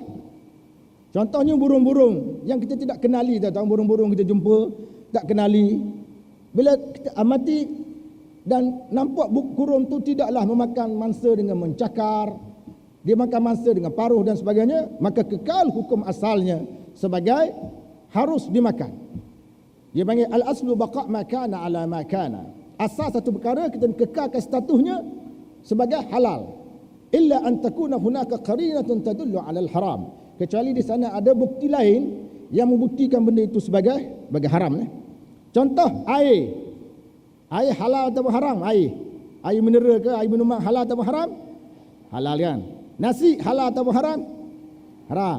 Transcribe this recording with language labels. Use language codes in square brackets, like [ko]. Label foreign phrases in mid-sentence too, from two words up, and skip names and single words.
[ms] Contohnya burung-burung yang kita tidak kenali, tahu burung-burung kita jumpa tak kenali. Bila kita amati dan nampak burung tu tidaklah memakan mangsa dengan mencakar, dia makan mangsa dengan paruh dan sebagainya, maka kekal hukum asalnya sebagai harus dimakan. Dia panggil [ar] الأصل بقاء ما كان على ما كان. [ms] Asal satu perkara kita kekalkan statusnya sebagai halal. [ar] إلا أن تكون هناك قرينة تدل على الحرام. [ms] Kecuali di sana ada bukti lain yang membuktikan benda itu sebagai haram. Contoh air. Air halal atau haram? Air mineral ke air minuman halal atau haram? Halal kan? Nasi halal atau haram? Haram.